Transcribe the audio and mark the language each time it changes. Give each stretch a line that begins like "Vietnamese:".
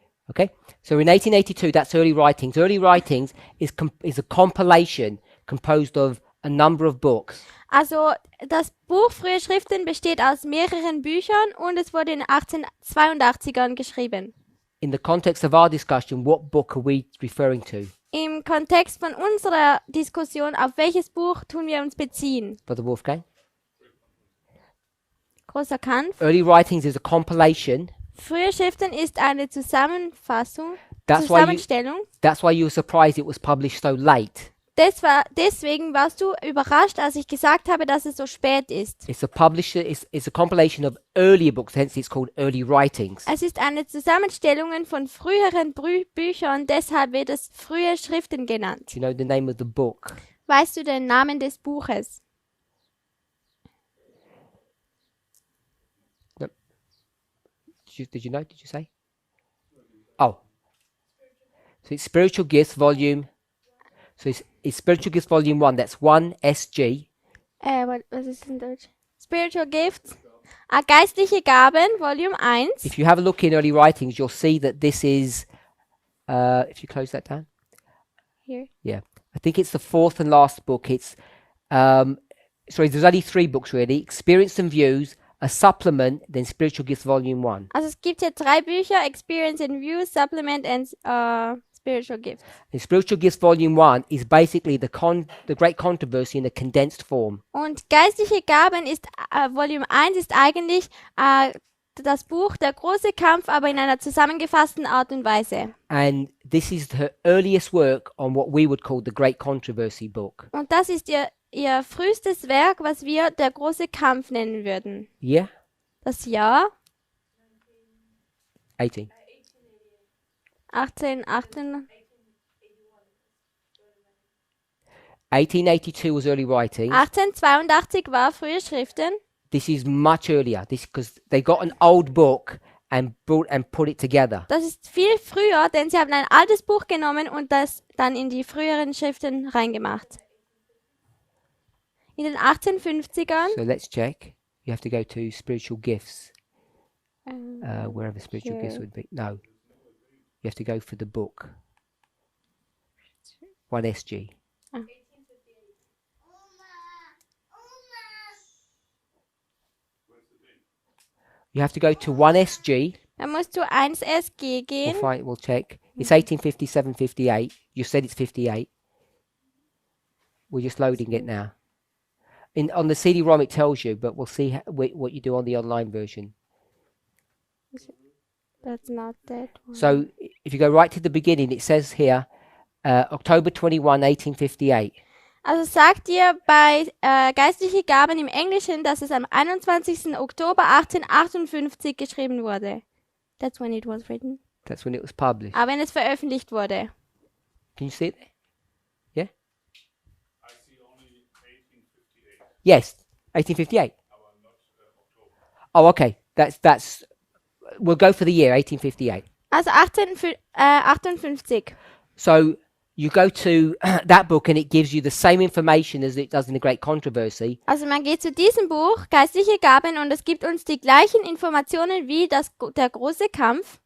English: Okay, so in 1882, that's Early Writings. Early Writings is a compilation composed of a number of books.
German: Also, das Buch Frühe Schriften besteht aus mehreren Büchern und es wurde in den 1882ern geschrieben.
English: In the context of our discussion, what book are we referring to?
German: Im Kontext von unserer Diskussion, auf welches Buch tun wir uns beziehen?
English: Brother Wolfgang?
German: Großer Kampf.
English: Early Writings is a compilation.
German: Frühe Schriften ist eine Zusammenfassung,
English: That's
German: Zusammenstellung.
English: why you were surprised it was published so late.
German: Deswegen warst du überrascht, als ich gesagt habe, dass es so spät ist.
English: It's a compilation of earlier books, hence it's called Early Writings.
German: Es ist eine Zusammenstellung von früheren Büchern, deshalb wird es frühe Schriften genannt.
English: Do you know the name of the book?
German: Weißt du den Namen des Buches?
English: Did you know? Did you say? Oh. So it's Spiritual Gifts Volume. So it's Spiritual Gifts Volume 1. That's 1 SG.
German: Was ist in Deutsch? Spiritual Gifts. Geistliche Gaben, Volume 1.
English: If you have a look in Early Writings, you'll see that this is, if you close that down. Here. Yeah. I think it's the fourth and last book. It's, sorry, there's only 3 books really. Experience and Views, a supplement, then Spiritual Gifts Volume 1.
German: Also es gibt hier 3 Bücher, Experience and Views, Supplement and Spiritual Gifts.
English: And Spiritual Gifts Volume 1 is basically the great controversy in a condensed form.
German: Und Geistliche Gaben ist, Volume 1 ist eigentlich das Buch Der große Kampf, aber in einer zusammengefassten Art und Weise.
English: And this is her earliest work on what we would call the Great Controversy book.
German: Und das ist ihr frühestes Werk, was wir Der große Kampf nennen würden.
English: Yeah?
German: Das Jahr 18. 1818.
English: 1882 was early writings.
German: 1882 war frühe Schriften.
English: This is much earlier. This because they got an old book and put it together.
German: Das ist viel früher, denn sie haben ein altes Buch genommen und das dann in die früheren Schriften reingemacht. In den 1850ern,
English: So let's check. You have to go to spiritual gifts, wherever spiritual gifts would be. No, you have to go for the book. 1SG. You have to go to 1SG.
German: dann musst du 1SG gehen.
English: We'll check. It's 1857, 58. You said it's 58. We're just loading it now. On the CD-ROM it tells you, but we'll see what you do on the online version. That's not that one. So if you go right to the beginning, it says here, October 21, 1858.
German: Also sagt ihr bei geistliche Gaben im Englischen, dass es am 21. Oktober 1858 geschrieben wurde.
English: That's when it was written. That's when it was published.
German: Aber wenn es veröffentlicht wurde.
English: Can you see it there? Yeah? I see only 1858. Yes, 1858. Oh, okay. That's. We'll go for the year 1858.
German: Also 1858.
English: So you go to that book and it gives you the same information as it does in the Great Controversy.
German: Also man geht zu diesem Buch, Geistliche Gaben, und es gibt uns die gleichen Informationen wie der große Kampf,